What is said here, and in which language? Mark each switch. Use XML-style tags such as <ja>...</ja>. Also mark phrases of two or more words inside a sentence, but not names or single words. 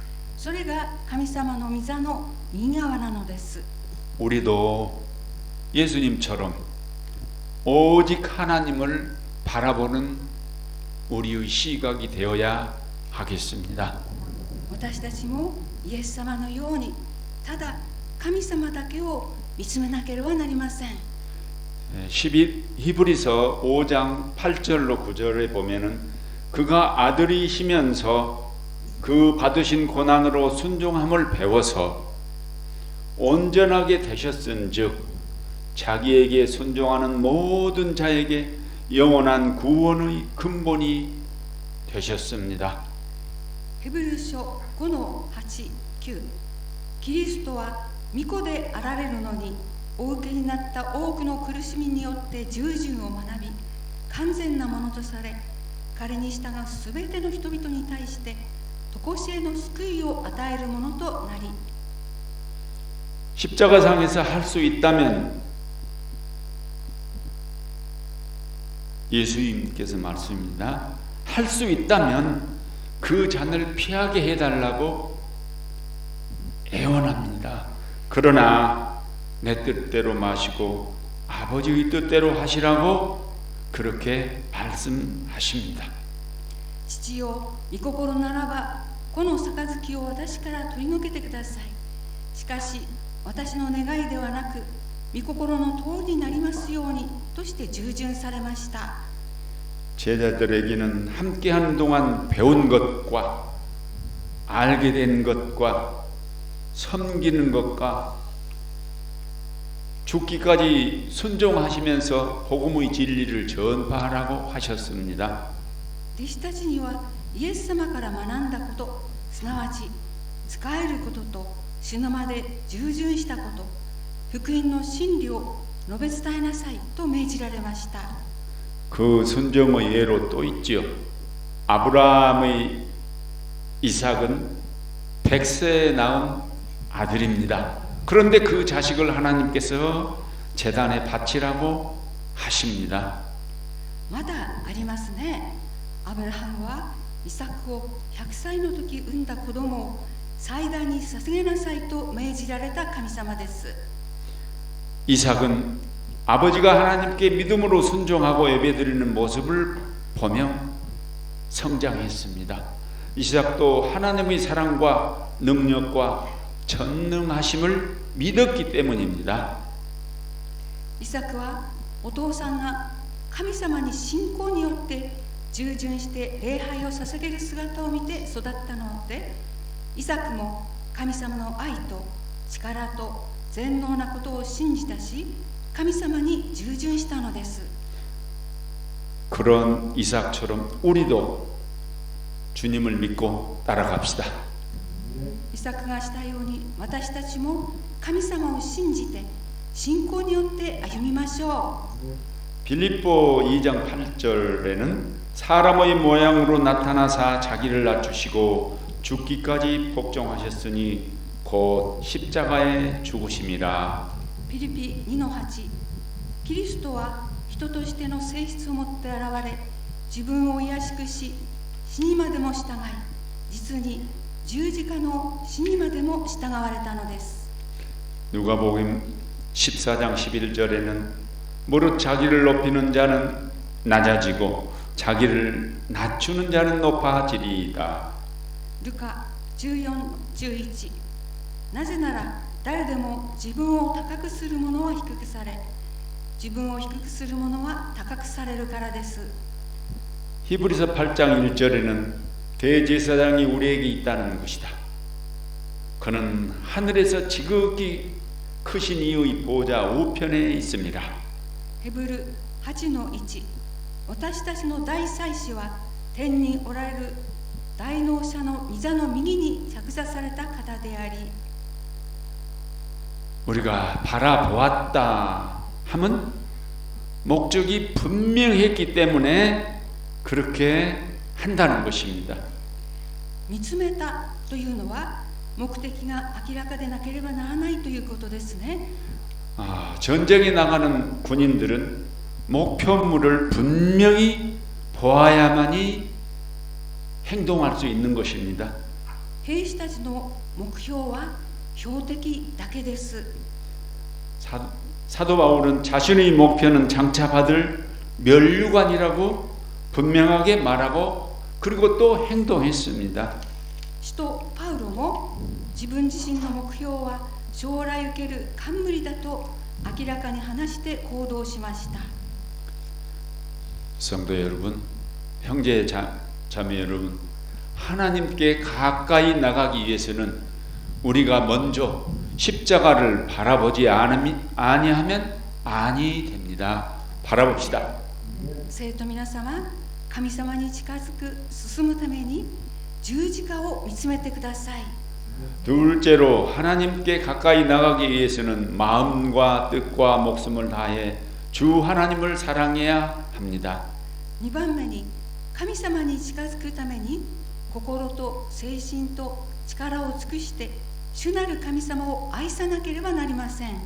<ja>それが神様の御座の右側なのです。</ja> <ko>우리도 예수님처럼 오직 하나님을 바라보는 우리의 시각이 되어야 하겠습니다.</ko> <ja>私たちもイエス様のようにただ神様だけを見つめなければなりません。</ja> <ko>히브리서 5장 8절로 9절에 보면은 그가 아들이시면서 그 받으신 고난으로 순종함을 배워서 온전하게 되셨은즉 자기에게 순종하는 모든 자에게 영원한 구원의 근본이 되셨습니다.</ko> <ja>ヘブル書5の8、9、キリストは御子であられるのにお受けになった多くの苦しみによって従順を学び完全なものとされ彼に従うすべての人々に対して常しえの救いを与えるものとなり</ja> <ko>십자가상에서 할 수 있다면 예수님께서 말씀입니다. 할 수 있다면 그 잔을 피하게 해달라고 애원합니다. 그러나 내 뜻대로 마시고 아버지의 뜻대로 하시라고 그렇게 말씀하십니다.</ko> <ja>父よ、御心ならばこの杯を私から取り除けてください。しかし私の願いではなく御心の通りになりますようにとして従順されました。</ja> <ko>제자들에게는 함께하는 동안 배운 것과 알게 된 것과 섬기는 것과 죽기까지 순종하시면서 복음의 진리를 전파하라고 하셨습니다.</ko> <ja>弟子たちにはイエス様から学んだこと、すなわち仕えることと死ぬまで従順したこと、福音の真理を述べ伝えなさいと命じられました。</ja> <ko>그 순종의 예로 또 있지요. 아브라함의 이삭은 100세에 낳은 아들입니다. 그런데 그 자식을 하나님께서 제단에 바치라고 하십니다.</ko> <ja>まだありますね。アブラハムはイサクを100歳の時産んだ子供を祭壇に捧げなさいと命じられた神様です。</ja> <ko>이삭은 아버지가 하나님께 믿음으로 순종하고 예배드리는 모습을 보며 성장했습니다. 이삭도 하나님의 사랑과 능력과 전능하심을 믿었기 때문입니다.</ko> <ja>イサクはお父さんが神様に信仰によって従順して礼拝を捧げる姿を見て育ったので、イサクも神様の愛と力と全能なことを信じたし、神様に従順したのです。</ja> <ko>그런 이삭처럼 우리도 주님을 믿고 따라갑시다.</ko> <ja>イサクがしたように私たちも神様を信じて信仰によって歩みましょう。</ja> <ko>빌립보 2장 8절에는 사람의 모양으로 나타나사 자기를 낮추시고 죽기까지 복종하셨으니 곧 십자가에 죽으심이라.</ko> <ja>ピリピ 2-8、 キリストは人としての性質を持って現れ、自分を卑しくし死にまでも従い、実に十字架の死にまでも従われたのです。</ja> <ko>누가복음 14장 11절에는 무릇 자기를 높이는 자는 낮아지고 자기를 낮추는 자는 높아지리이다.</ko> <ja>ルカ 14:11、 なぜなら誰でも自分を高くする者は低くされ、自分を低くする者は高くされるからです。</ja> <ko>히브리서 8장 1절에는 대제사장이 우리에게 있다는 것이다. 그는 하늘에서 지극히 크신 이의 보좌 우편에 있습니다.</ko> <ja>ヘブル 8:1、 私たちの大祭司は天におられる大能者の御座の右に着座された方であり、</ja> <ko>우리가 바라보았다 하면 목적이 분명했기 때문에 그렇게 한다는 것입니다.</ko> <ja>見つめたというのは目的が明らかでなければならないということですね。</ja> <ko>전쟁에 나가는 군인들은 목표물을 분명히 보아야만이 행동할 수 있는 것입니다.</ko> <ja>兵士たちの目標は標的だけです。</ja> <ko>사도 바울은 자신의 목표는 장차 받을 면류관이라고 분명하게 말하고 그리고 또 행동했습니다.</ko> <ja>使徒パウロも自分自身の目標は将来受ける冠だと明らかに話して行動しました。</ja> <ko>성도 여러분, 형제 자매 여러분, 하나님께 가까이 나가기 위해서는 우리가 먼저 십자가를 바라보지 아니하면 아니 됩니다. 바라봅시다.</ko> <ja>生徒皆様、神様に近づく進むために十字架を見つめてください。</ja> <ko>둘째로 하나님께 가까이 나가기 위해서는 마음과 뜻과 목숨을 다해 주 하나님을 사랑해야 합니다.</ko> <ja>2 番目に神様に近づくために心と精神と力を尽くして主なる神様を愛さなければなりません。</ja>